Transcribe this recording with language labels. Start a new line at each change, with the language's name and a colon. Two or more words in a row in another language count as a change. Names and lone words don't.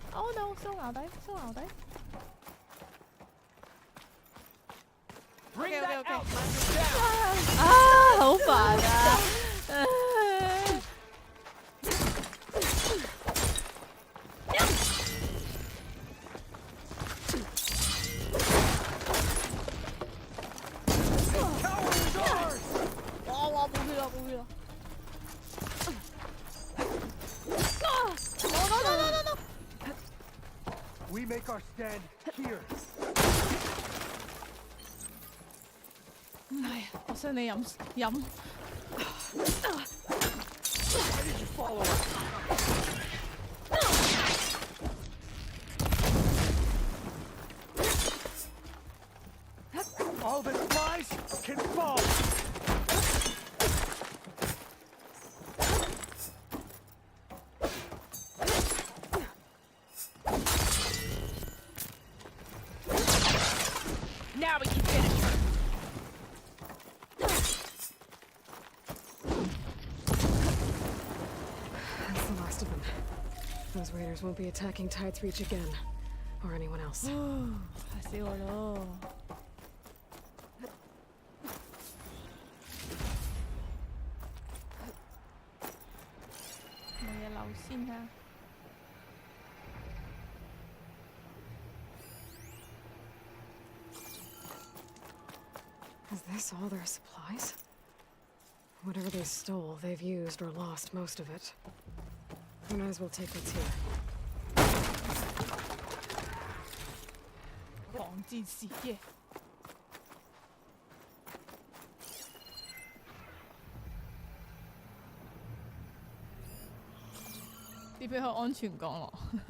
English: no，
Cantonese: 收淆底，收淆底。OK， 啊，好煩啊！哇，冇血啦，冇血啦！
English: No! We make our stand here.
Cantonese: 唔係，我想你飲。
English: Why did you follow us? All that flies can fall. Now we can finish her. That's the last of them. Those raiders won't be attacking Tide's Reach again. Or anyone else.
Cantonese: 嚇死我咯！冇嘢留先啊！
English: Is this all their supplies? Whatever they stole, they've used or lost most of it. We might as well take what's here.
Cantonese: 防戰士耶！點俾佢安全降落？